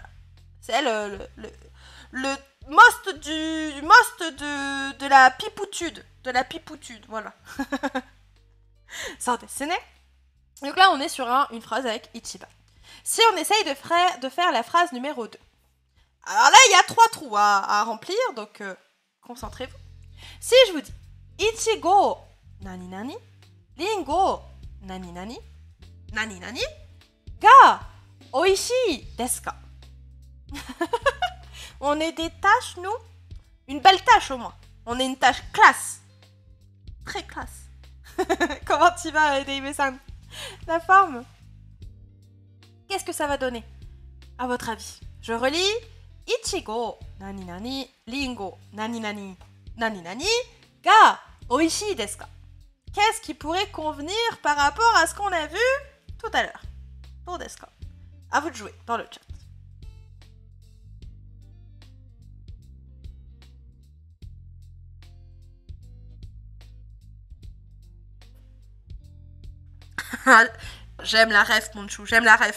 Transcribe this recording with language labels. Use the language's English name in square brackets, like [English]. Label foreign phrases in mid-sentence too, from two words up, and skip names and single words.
[French] C'est le most de la pipoutude. De la pipoutude, voilà. Ça, c'est né. Donc là, on est sur une phrase avec Ichiban. Si on essaye de faire la phrase numéro 2. Alors là, il y a 3 trous à remplir, donc concentrez-vous. Si je vous dis [Japanese] いちご なになに、りんご なになに、なになに が おいしい です か? [French] On est des tâches, nous? Une belle tâche au moins. On est une tâche classe. Très classe. Comment tu vas, Dave-san? La forme? Qu'est-ce que ça va donner? À votre avis? Je relis. [Japanese] いちご なになに、りんご なになに、なになに が おいしい です か? [French] Qu'est-ce qui pourrait convenir par rapport à ce qu'on a vu tout à l'heure? [Japanese] どう です か? [French] À vous de jouer dans le chat. J'aime la ref, mon chou, j'aime la ref.